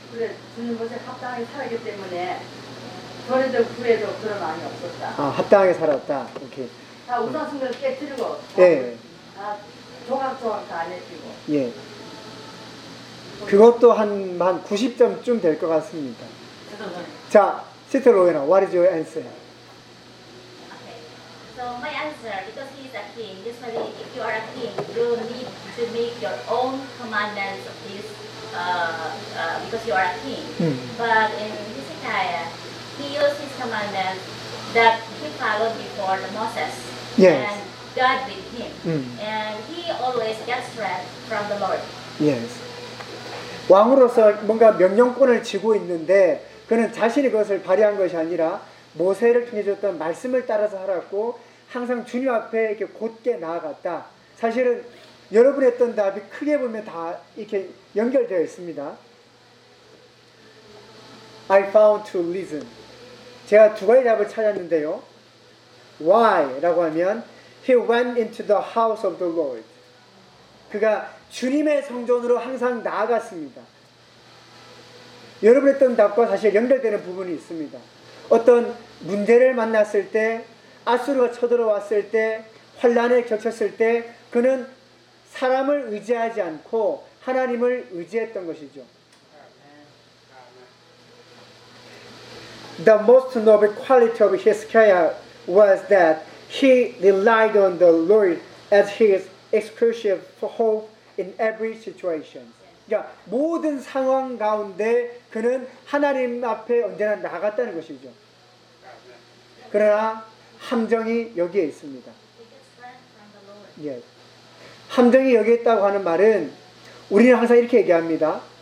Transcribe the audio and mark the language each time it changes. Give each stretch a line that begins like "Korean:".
Korean: 그래 주님 것에 합당하게 살기 때문에 전에도 후에도 그런 마음이 없었다. 아, 합당하게 살았다. 오케이. 다 우상 숭배를 깨뜨리고 예. 다 조각조각 다 내리고 예. 그것도 한 90점쯤 될 것 같습니다.
English: 자, 시스터 로에나, what is your answer? So my answer, because he is a king, usually if you are a king, you need to make your own commandments of this, because you are a king. But in Hezekiah, he used his commandments that he followed before Moses. Yes. And God with him. And he always gets strength from the Lord. Yes.
Korean: 왕으로서 뭔가 명령권을 쥐고 있는데 그는 자신이 그것을 발휘한 것이 아니라 모세를 통해 줬던 말씀을 따라서 살았고 항상 주님 앞에 이렇게 곧게 나아갔다. 사실은 여러분 했던 답이 크게 보면 다 이렇게 연결되어 있습니다.
English: I found to listen.
Korean: 제가 두 가지 답을 찾았는데요.
English: Why?
Korean: 라고 하면
English: He went into the house of the Lord.
Korean: 그가 주님의 성전으로 항상 나아갔습니다. 여러분 했던 답과 사실 연결되는 부분이 있습니다. 어떤 문제를 만났을 때 아수르가 쳐들어왔을 때 환난에 겹쳤을 때 그는 사람을 의지하지 않고 하나님을 의지했던 것이죠.
English: The most noble quality of Hezekiah was that he relied on the Lord as his exclusive hope in every situation.
Korean: 그러니까 모든 상황 가운데 그는 하나님 앞에 언제나 나갔다는 것이죠. 그러나 함정이 여기에 있습니다.
English: Yes.
Korean: 함정이 여기에 있다고 하는 말은 우리는 항상 이렇게 얘기합니다.